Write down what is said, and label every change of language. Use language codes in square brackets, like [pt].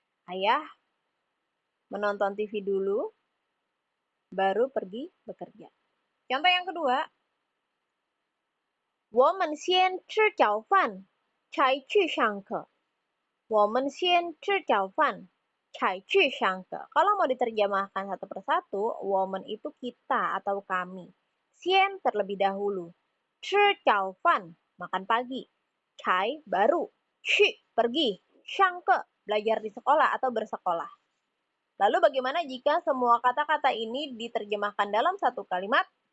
[id] Ayah menonton TV dulu, baru pergi bekerja. Contoh yang kedua. [zh] 我们先吃早饭，才去上课。我们先吃早饭，才去上课. [id] Kalau mau diterjemahkan satu persatu, woman itu kita atau kami. Xian terlebih dahulu. Chi jiao fan, makan pagi. Cai baru. Qu pergi. Shangke belajar di sekolah atau bersekolah. Lalu bagaimana jika semua kata-kata ini diterjemahkan dalam satu kalimat?